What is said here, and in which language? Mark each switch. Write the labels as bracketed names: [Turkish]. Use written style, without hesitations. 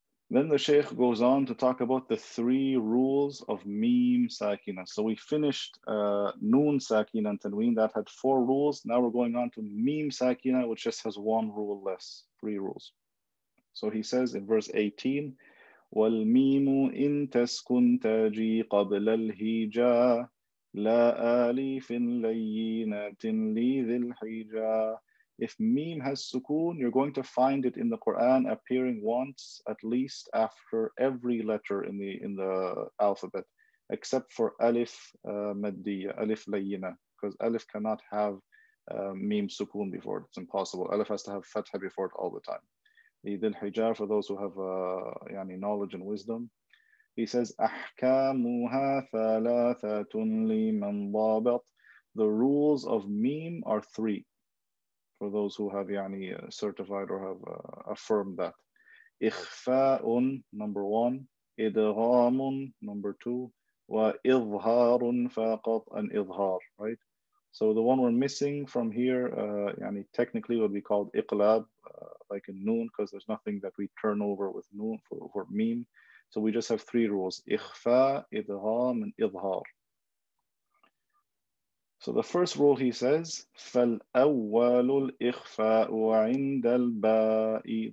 [English] Then the Shaykh goes on to talk about the three rules of mim sakina. So we finished noon sakina and tanween, that had 4 rules. Now we're going on to mim sakina, which just has 1 rule less, 3 rules. So he says in verse 18, [Arabic] وَالْمِيمُ إِن تَسْكُنْ تَجِي قَبْلَ الْهِجَاءِ لَا آلِفٍ لَيِّنَةٍ لِذِي الْحِجَاءِ. [English] If mim has sukoon, you're going to find it in the Quran appearing once at least after every letter in the alphabet, except for alif maddiya, alif layyina, because alif cannot have mim sukoon before it. It's impossible. Alif has to have fatha before it all the time. Dhil Hijjar, for those who have yani knowledge and wisdom. He says, [Arabic] أحكامها ثلاثة لمن ضابط. [English] The rules of mim are 3. For those who have yani certified or have affirmed that. إخفاء, number 1. إدغام, number 2. [Arabic] وإظهار فقط, [English] and إظهار, right? So the one we're missing from here, yani technically would be called iqlab, like in noon, because there's nothing that we turn over with noon for mim. So we just have 3 rules: ikhfa, idgham, and idhar. So the first rule he says, [Arabic] فَالْأَوَّلُ الْإِخْفَاءُ عِنْدَ الْبَاءِ.